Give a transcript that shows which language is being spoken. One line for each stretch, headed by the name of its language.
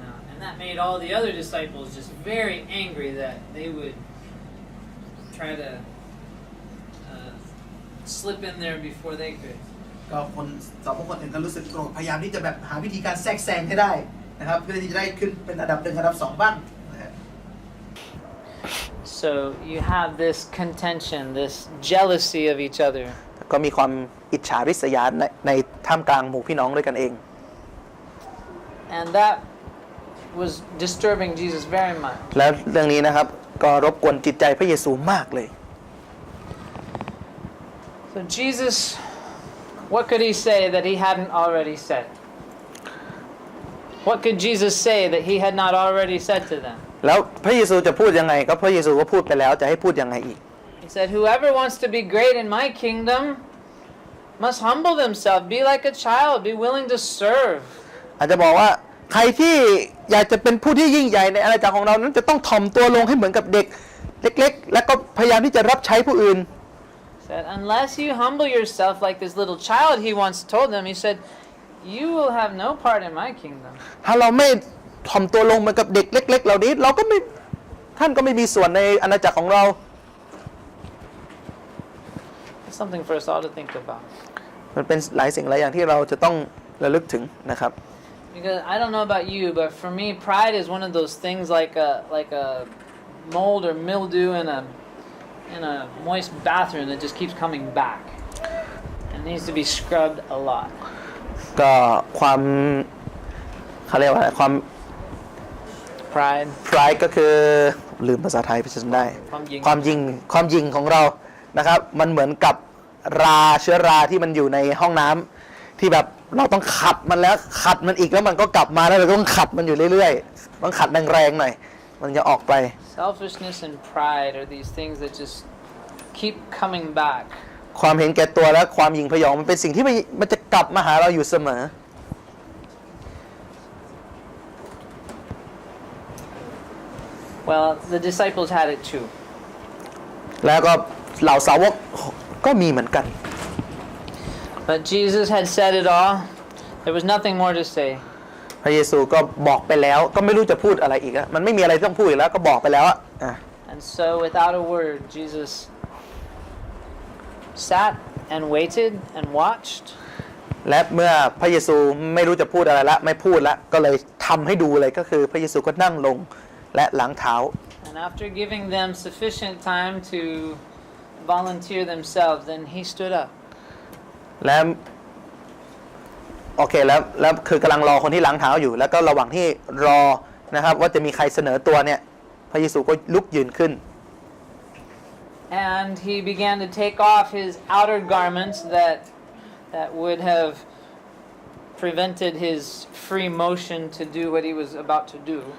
English: And that made all the other disciples just very angry that they would try to slip in there before they could.
Thai: ก็คนสองคนอื่นก็รู้สึกโกรธพยายามที่จะแบบหาวิธีการแทรกแซงให้ได้นะครับเพื่อที่จะได้ขึ้นเป็นอันดับ1อันดับ2บ้าง
English: So you have this contention, this jealousy of each other.
Thai: ก็มีความอิจฉาริษยาในท่ามกลางหมู่พี่น้องด้วยกันเอง
English: And that was disturbing Jesus very much.
Thai: แล้วเรื่องนี้นะครับก็รบกวนจิตใจพระเยซูมากเลย
English: So Jesus, what could he say that he hadn't already said? What could Jesus say that he had not already said to them?
Thai: แล้วพระเยซูจะพูดยังไงก็พระเยซูก็พูดไปแล้วจะให้พูดยังไงอีก
English: He said, whoever wants to be great in my kingdom must humble themselves, be like a child, be willing to serve.
Thai: อาจจะบอกว่าใครที่อยากจะเป็นผู้ที่ยิ่งใหญ่ในอาณาจักรของเรานั้นจะต้องถ่อมตัวลงให้เหมือนกับเด็กเล็กๆแล้วก็พยายามที่จะรับใช้ผู้อื่น
English: Said, unless you humble yourself like this little child, he once told them, he said, you will have no part in my kingdom.
Thai: ถ้าเราไม่ถ่อมตัวลงเหมือนกับเด็กเล็กๆเหล่านี้เราก็ไม่ท่านก็ไม่มีส่วนในอาณาจักรของเรา
English: It's something for us all to think about.
Thai: มันเป็นหลายสิ่งหลายอย่างที่เราจะต้องระลึกถึงนะครับ
English: Because I don't know about you, but for me, pride is one of those things like a mold or mildew in a moist bathroom that just keeps coming back. It needs to be scrubbed a lot.
Thai: ก็ความเขาเรียกว่าความ
English: Pride
Thai: ก็คือลืมภาษาไทยไปจนได้ ความยิงของเรานะครับมันเหมือนกับเชื้อราที่มันอยู่ในห้องน้ำที่แบบเราต้องขัดมันแล้วขัดมันอีกแล้วมันก็กลับมาแล้วเราต้องขัดมันอยู่เรื่อยๆต้องขัดแรงๆหน่อยมันจะออกไป
English: Selfishness and pride are these things that just keep coming back.
Thai: ความเห็นแก่ตัวและความหยิ่งพยองมันเป็นสิ่งที่มันจะกลับมาหาเราอยู่เสมอ
English: Well, the disciples had it too.
Thai: แล้วก็เหล่าสาวกก็มีเหมือนกัน
English: But Jesus had said it all. There was nothing more to say.
Thai: พระเยซูก็บอกไปแล้วก็ไม่รู้จะพูดอะไรอีกแล้วมันไม่มีอะไรต้องพูดอีกแล้วก็บอกไปแล้วอ่ะ
English: And so without a word, Jesus sat and waited and watched.
Thai: และเมื่อพระเยซูไม่รู้จะพูดอะไรละไม่พูดละก็เลยทำให้ดูเลยก็คือพระเยซูก็นั่งลงและล้างเท้า
English: And after giving them sufficient time to volunteer themselves, then he stood up.
Thai: แล้วโอเคแล้วคือกำลังรอคนที่ล้างเท้าอยู่แล้วก็ระหว่างที่รอนะครับว่าจะมีใครเสนอตัวเนี่ยพระเยซูก็ลุกยืนขึ้น
English: And he began to take off his outer garments that would have prevented his free motion to do what he was about to do.